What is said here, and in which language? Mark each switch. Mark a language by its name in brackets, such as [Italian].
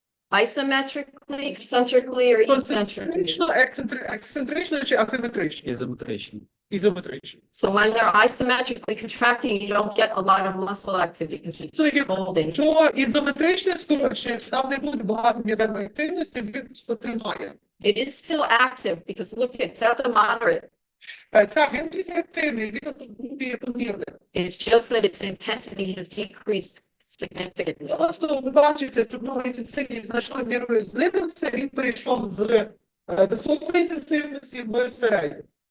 [English] Isometrically, eccentrically, or eccentrically? [Ukrainian] Ексцентрично чи асиметрично? Ізометричний. Ізометрично. [English] So when they're isometrically contracting, you don't get a lot of muscle activity because it's holding. [Ukrainian] Якщо ізометричне скорочення, там не буде багато м'язевої активності, він просто тримає. [English] It is still active because look, it's at the moderate. [Ukrainian] Так, він дійсно активний, він помірний. [English] It's just that its intensity has decreased significantly. [Ukrainian] Просто ви бачите, що в нього інтенсивність значною мірою знизився, він перейшов з високої інтенсивності в середню.